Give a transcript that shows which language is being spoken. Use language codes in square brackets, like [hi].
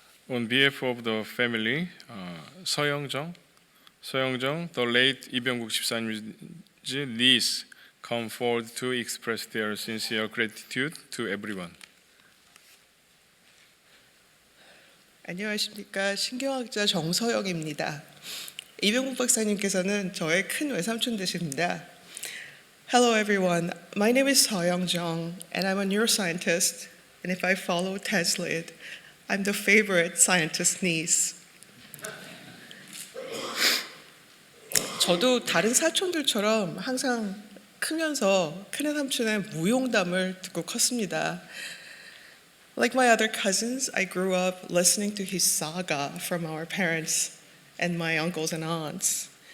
[en] On behalf of the family, 서영정, the late 이병국 집사님's niece come forward to express their sincere gratitude to everyone. [ko] 안녕하십니까. 신경학자 정서영입니다. 이병국 박사님께서는 저의 큰 외삼촌 되십니다. [en] Hello everyone, my name is Seoyoung Jung and I'm a neuroscientist, and if I follow Ted's lead, I'm the favorite scientist niece. [ko] 저도 다른 사촌들처럼 항상 크면서 큰애 삼촌의 무용담을 듣고 컸습니다. [en] Like my other cousins, I grew up listening to his saga from our parents and my uncles and aunts.